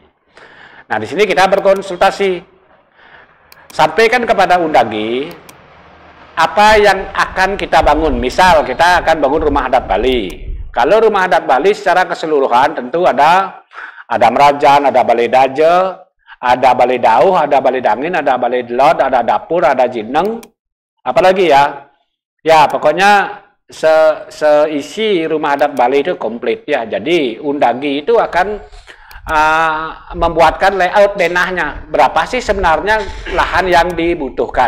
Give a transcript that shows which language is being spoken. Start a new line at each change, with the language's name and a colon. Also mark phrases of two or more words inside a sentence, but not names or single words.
Indonesian: Nah, di sini kita berkonsultasi, sampaikan kepada Undagi apa yang akan kita bangun. Misal kita akan bangun rumah adat Bali. Kalau rumah adat Bali secara keseluruhan tentu ada merajan, ada balai daje, ada balai dauh, ada balai dangin, ada balai delot, ada dapur, ada jineng, apalagi ya. Ya, pokoknya seisi rumah adat Bali itu komplit ya. Jadi Undagi itu akan membuatkan layout denahnya. Berapa sih sebenarnya lahan yang dibutuhkan?